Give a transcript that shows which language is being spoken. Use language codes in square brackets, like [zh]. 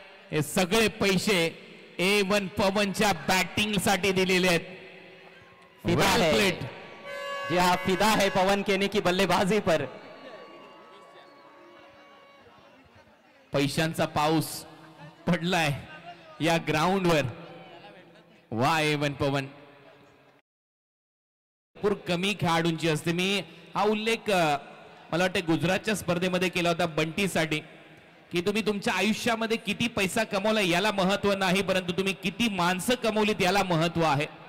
[mr] हे सगळे पैसे A1 पवनच्या बॅटिंग साठी दिलेले आहेत. [hi] प्लेट जी हाँ, फिदा है पवन केने की बल्लेबाजी पर. [mr] पैशांचा पाऊस पडलाय या ग्राउंडवर. वा A1 पवन. भरपूर कमी खेळाडूंची असते. मी हा उल्लेख मला वाटतं गुजरातच्या स्पर्धेमध्ये केला होता बंटीसाठी, की तुम्ही तुमच्या आयुष्यामध्ये किती पैसा कमवला याला महत्व नाही, परंतु तुम्ही किती माणसं कमवलीत याला महत्व आहे.